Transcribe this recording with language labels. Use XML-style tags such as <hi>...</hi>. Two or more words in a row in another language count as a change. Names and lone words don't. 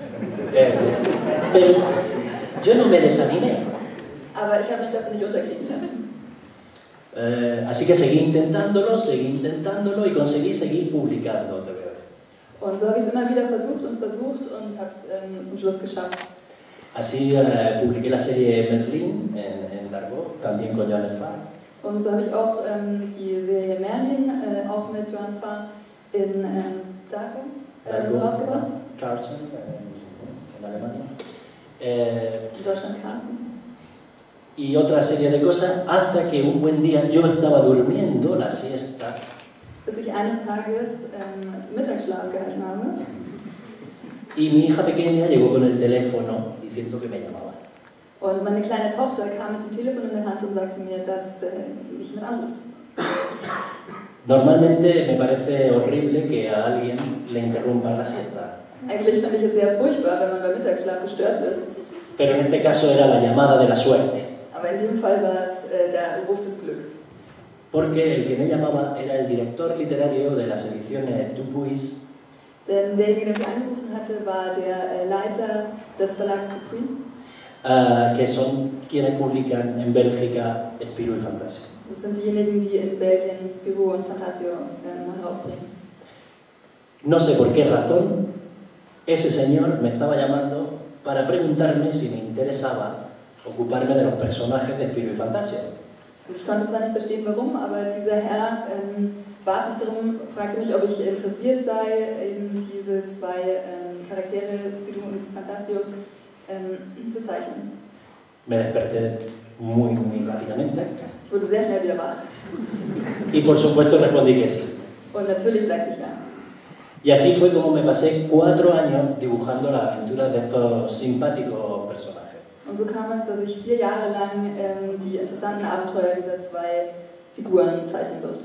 <es>Pero yo no me desanimé.</es> <de>Aber ich habe mich davon nicht unterkriegen lassen.</de> <es>Así que seguí intentándolo y conseguí seguir publicando TVO.</es> <de>Und so habe ich es immer wieder versucht und habe es zum Schluss geschafft.</de> <es>Así publiqué la serie Merlin en Dargaud, también con Joan Spar.</es> <de>Und so habe ich auch die Serie Merlin, auch mit Joan Spar in Dargaud rausgebracht.</de> <es>Carlsen, en Alemania.</es> <de>In Deutschland Carlsen.</de> <es>Y otra serie de cosas, hasta que un buen día yo estaba durmiendo la siesta.</es> <de>Bis ich eines Tages Mittagsschlaf gehalten habe.</de> <es>Y mi hija pequeña llegó con el teléfono diciendo que me llamaba.</es> <de>Und meine kleine Tochter kam mit dem Telefon in der Hand und sagte mir, dass mich mit anruft.</de> <es>Normalmente me parece horrible que a alguien le interrumpan la siesta.</es> <de>Eigentlich fand ich es sehr furchtbar, wenn man beim Mittagsschlaf gestört wird.</de> <es>Pero en este caso era la llamada de la suerte.</es> <de>Aber in dem Fall war es der Ruf des Glücks.</de> <es>Porque el que me llamaba era el director literario de las ediciones Dupuis.</es> <de>Denn derjenige, der mich angerufen hatte, war der Leiter des Verlags Dupuis.</de> <es>Que son quienes publican en Bélgica Spirou y Fantasio.</es> <de>Das sind diejenigen, die in Belgien Spirou und Fantasio herausbringen.</de> <es>No sé por qué razón ese señor me estaba llamando para preguntarme si me interesaba ocuparme de los personajes de Spirou y Fantasio.</es> <de>Ich konnte zwar nicht verstehen, warum, aber dieser Herr bat mich darum, fragte mich, ob ich interessiert sei, eben diese 2 Charaktere, Spirou und Fantasio, zu zeichnen.</de> <es>Me desperté muy rápidamente.</es> <de>Ich wurde sehr schnell wieder wach.</de> <es>Y por supuesto respondí que sí.</es> <de>Und natürlich sagte ich ja.</de> <es>Y así fue como me pasé 4 años dibujando las aventuras de estos simpáticos personajes.</es> <de>Und so kam es, dass ich 4 Jahre lang die interessanten Abenteuer dieser 2 Figuren zeichnen durfte.</de>